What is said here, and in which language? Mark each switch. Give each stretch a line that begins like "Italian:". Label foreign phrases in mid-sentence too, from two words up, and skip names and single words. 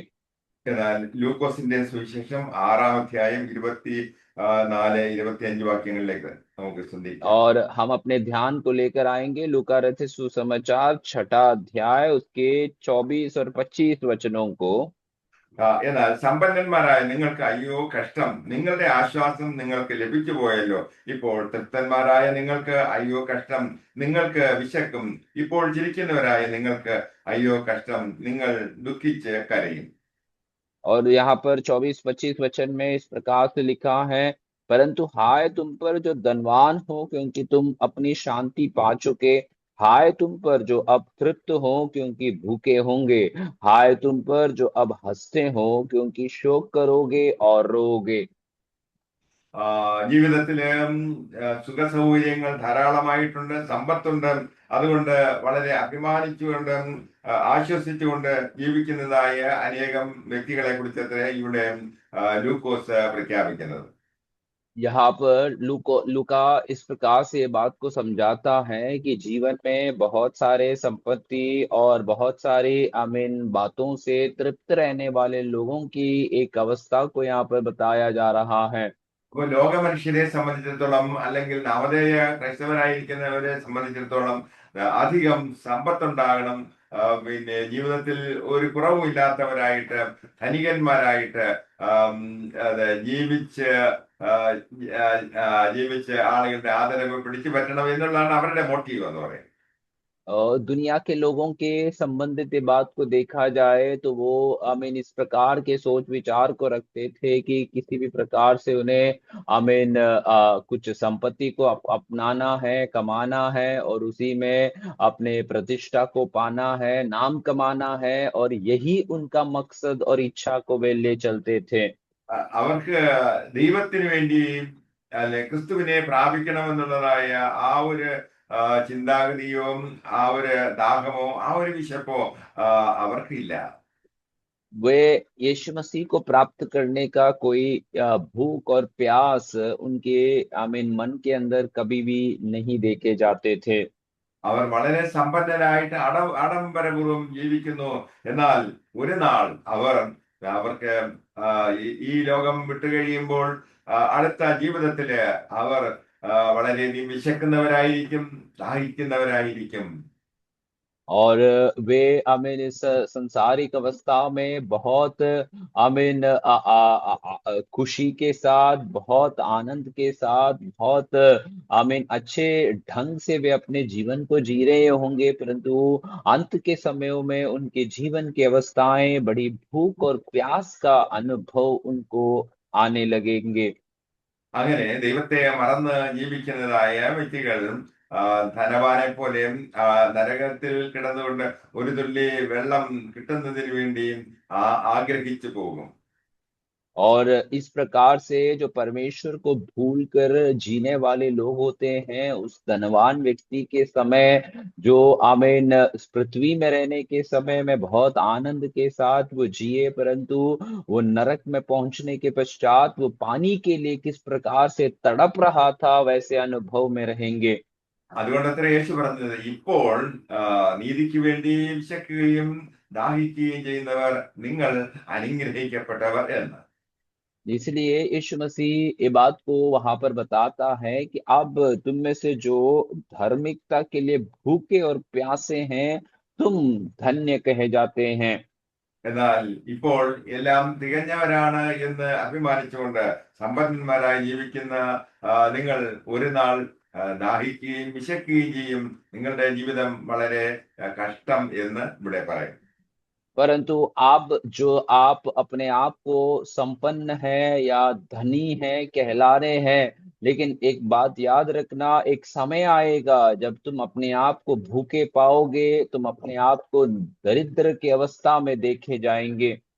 Malayalam: എന്നാൽ ലൂക്കോസിന്റെ സുവിശേഷം 6-ാം അധ്യായം 24-25 വാക്യങ്ങളിലേക്ക് നമുക്ക് ചിന്തിക്കാം.
Hindi: और हम अपने ध्यान को लेकर आएंगे लूका रचित सुसमाचार 6 अध्याय उसके 24 और 25 वचनों को।
Malayalam: എന്നാൽ സമ്പന്നന്മാരായ നിങ്ങൾക്ക് അയ്യോ കഷ്ടം, നിങ്ങളുടെ ആശ്വാസം നിങ്ങൾക്ക് ലഭിച്ചു പോയല്ലോ. ഇപ്പോൾ തൃപ്തന്മാരായ നിങ്ങൾക്ക് അയ്യോ കഷ്ടം, നിങ്ങൾക്ക് വിശക്കും. ഇപ്പോൾ ചിരിക്കുന്നവരായ നിങ്ങൾക്ക് അയ്യോ കഷ്ടം, നിങ്ങൾ ദുഃഖിച്ച് കരയും.
Hindi: और यहाँ पर 24-25 वचन में इस प्रकार से लिखा है, परंतु हाय तुम पर जो धनवान हो क्योंकि तुम अपनी शांति पा चुके। हाय तुम पर जो अब तृप्त हो क्योंकि भूखे होंगे। हाय तुम पर जो अब हंसते हो क्योंकि शोक करोगे और रोओगे।
Malayalam: ജീവിതത്തില് സുഖ സൗകര്യങ്ങൾ ധാരാളമായിട്ടുണ്ട്, സമ്പത്തുണ്ട്. അതുകൊണ്ട് വളരെ അഭിമാനിച്ചുകൊണ്ട് ആശ്വസിച്ചുകൊണ്ട് ജീവിക്കുന്നതായ അനേകം വ്യക്തികളെ കുറിച്ചത്ര ഇവിടെ ലൂക്കോസ് പ്രഖ്യാപിക്കുന്നത്.
Hindi: यहाँ पर लूका इस प्रकार से ये बात को समझाता है कि जीवन में बहुत सारे संपत्ति और बहुत सारी बातों से तृप्त रहने वाले लोगों की एक अवस्था को यहाँ पर बताया जा रहा है।
Malayalam: അപ്പൊ ലോക മനുഷ്യരെ സംബന്ധിച്ചിടത്തോളം അല്ലെങ്കിൽ നവോദയ ക്രൈസ്തവരായിരിക്കുന്നവരെ സംബന്ധിച്ചിടത്തോളം അധികം സമ്പത്തുണ്ടാകണം, പിന്നെ ജീവിതത്തിൽ ഒരു കുറവും ഇല്ലാത്തവരായിട്ട് ധനികന്മാരായിട്ട് ജീവിച്ച് ആളുകളുടെ ആദരവ് പിടിച്ചു പറ്റണം എന്നുള്ളതാണ് അവരുടെ മോട്ടീവ് എന്ന് പറയുന്നത്.
Hindi: दुनिया के लोगों के संबंधित ये बात को देखा जाए तो वो इस प्रकार के सोच विचार को रखते थे कि किसी भी प्रकार से उन्हें कुछ संपत्ति को अपनाना है, कमाना है और उसी में अपने प्रतिष्ठा को पाना है, नाम कमाना है और यही उनका मकसद और इच्छा को वे ले चलते थे।
Malayalam: അവർക്ക് ദൈവത്തിന് വേണ്ടി അല്ലെ ക്രിസ്തുവിനെ പ്രാപിക്കണമെന്നുള്ളതായ ആ ഒരു ചിന്താഗതിയോ ആ ഒരു ദാഹമോ ആ ഒരു വിശപ്പോ അവർക്കില്ല.
Hindi: वे यीशु मसीह को प्राप्त करने का कोई भूख और प्यास उनके मन के अंदर कभी भी नहीं देखे जाते थे।
Malayalam: അവർ വളരെ സമ്പന്നരായിട്ട് ആഡംബരപൂർവ്വം ജീവിക്കുന്നു. എന്നാൽ ഒരു നാൾ അവർക്ക് ഈ ലോകം വിട്ടുകഴിയുമ്പോൾ അടുത്ത ജീവിതത്തില് അവർ വളരെയധികം വിശക്കുന്നവരായിരിക്കും, ദാഹിക്കുന്നവരായിരിക്കും.
Hindi: और वे इस संसारिक अवस्था में बहुत खुशी के साथ, बहुत आनंद के साथ, बहुत अच्छे ढंग से वे अपने जीवन को जी रहे होंगे, परंतु अंत के समयों में उनके जीवन की अवस्थाएं बड़ी भूख और प्यास का अनुभव उनको आने लगेंगे।
Malayalam: അങ്ങനെ ദൈവത്തെ മറന്ന് ജീവിക്കുന്നതായ വ്യക്തികൾ ധനവാനെ പോലെ നരകത്തിൽ കിടന്നുകൊണ്ട് ഒരു തുള്ളി വെള്ളം കിട്ടുന്നതിന് വേണ്ടി ആഗ്രഹിച്ചു പോകും.
Hindi: और इस प्रकार से जो परमेश्वर को भूलकर जीने वाले लोग होते हैं, उस धनवान व्यक्ति के समय जो इस पृथ्वी में रहने के समय में बहुत आनंद के साथ वो जिए, परंतु वो नरक में पहुंचने के पश्चात वो पानी के लिए किस प्रकार से तड़प रहा था वैसे अनुभव में रहेंगे।
Malayalam: അതുകൊണ്ടത്ര യേശു പറഞ്ഞത് ഇപ്പോൾ നീതിക്ക് വേണ്ടി വിശക്കുകയും ദാഹിക്കുകയും ചെയ്യുന്നവർ നിങ്ങൾ അനുഗ്രഹിക്കപ്പെട്ടവർ എന്ന്.
Hindi: इसलिए यीशु मसीह ये बात को वहां पर बताता है कि अब तुम में से जो धार्मिकता के लिए भूखे और प्यासे हैं तुम धन्य कहे जाते हैं।
Malayalam: എന്നാൽ ഇപ്പോൾ എല്ലാം തികഞ്ഞവരാണ് എന്ന് അഭിമാനിച്ചുകൊണ്ട് സമ്പന്നന്മാരായി ജീവിക്കുന്ന നിങ്ങൾ ഒരു നാൾ ദാഹിക്കുകയും വിശക്കുകയും ചെയ്യും. നിങ്ങളുടെ ജീവിതം വളരെ കഷ്ടം എന്ന് ഇവിടെ പറയും.
Hindi: परंतु आप जो आप अपने आप को संपन्न है या धनी है कहला रहे हैं, लेकिन एक बात याद रखना, एक समय आएगा जब तुम अपने आप को भूखे पाओगे, तुम अपने आप को दरिद्र की अवस्था में देखे जाएंगे।